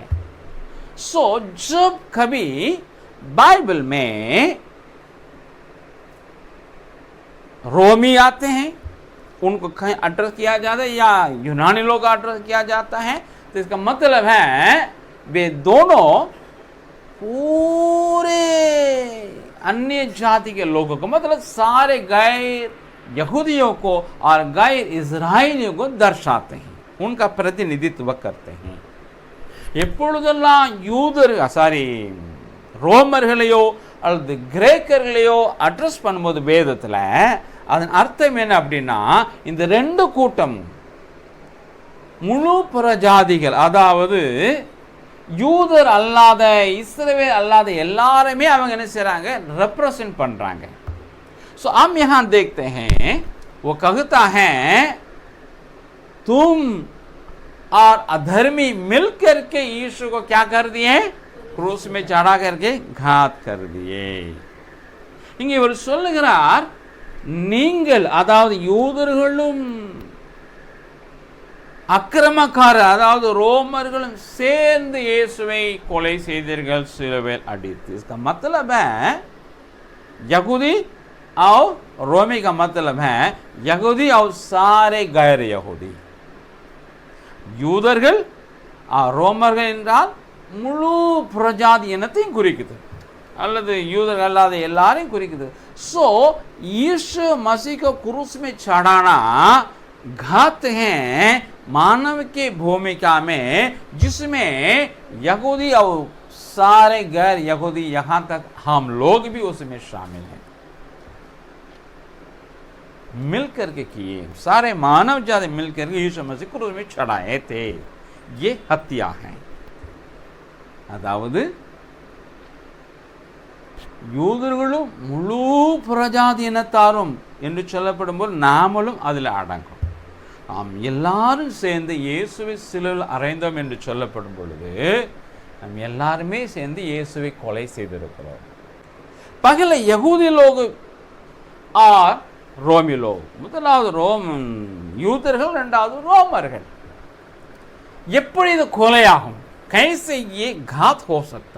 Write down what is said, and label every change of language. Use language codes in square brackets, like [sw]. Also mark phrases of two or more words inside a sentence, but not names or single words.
[hi] सो जब कभी बाइबल में रोमी आते हैं, उनको कहीं एड्रेस किया जाता है, या यूनानी लोग एड्रेस किया जाता है, तो इसका मतलब है वे दोनों पूरे अन्य जाति के लोगों को, मतलब सारे गैर यहूदियों को और गैर इजराइलियों को दर्शाते हैं, उनका प्रतिनिधित्व करते हैं. [ta] எப்பொழுதெல்லாம் ரோமர்களையோ அல்லது கிரேக்கர்களையோ அட்ரஸ் பண்ணும்போது வேதத்தில் அதன் அர்த்தம் என்ன அப்படின்னா, இந்த ரெண்டு கூட்டம் முழு புறஜாதிகள், அதாவது யூதர் அல்லாத இஸ்ரவேல் அல்லாத எல்லாருமே அவங்க என்ன செய்றாங்க, ரெப்ரசன்ட் பண்றாங்க. [hi] सो हम यहां देखते हैं वो कहता है तुम और अधर्मी मिलकर के यीशु को क्या कर दिए, क्रूस में चढ़ा करके घात कर दिए. [ta] இங்கே இவர் சொல்லுகிறார், நீங்கள் அதாவது யூதர்களும் அக்கிரமக்காரர் அதாவது ரோமர்களும் சேர்ந்து இயேசுவை கொலை செய்தீர்கள், சிலுவையில் அடித்து. [hi] इसका मतलब है यहूदी और रोमी का मतलब है यहूदी और सारे गैर यहूदी. [ta] யூதர்கள் ரோமர்கள் என்றால் முழு புறஜாதி இனத்தையும் குறிக்குது, அல்லது யூதர்கள் அல்லாத எல்லாரையும் குறிக்குது. [hi] सो यीशु मसीह को क्रूस में चढ़ाना घात है मानव की भूमिका में, जिसमें यहूदी और सारे गैर यहूदी, यहां तक हम लोग भी उसमें शामिल हैं, मिलकर के किए. सारे मानव जाति मिलकर के यीशु मसीह क्रूस में चढ़ाए थे. ये हत्या है. [ta] அதாவது யூதர்களும் முழு புறஜாதி இனத்தாரும் என்று சொல்லப்படும்போது நாமளும் அதில் அடங்கும். நாம் எல்லாரும் சேர்ந்து இயேசுவை சிலுவையில் அறைந்தோம் என்று சொல்லப்படும் பொழுது நாம் எல்லாருமே சேர்ந்து இயேசுவை கொலை செய்திருக்கிறோம். [hi] पहले यहूदी लोग और रोमी लोग, [ta] முதலாவது யூதர்கள், இரண்டாவது ரோமர்கள். எப்படி இது கொலையாகும்? [hi] कैसे ये घात हो सकता?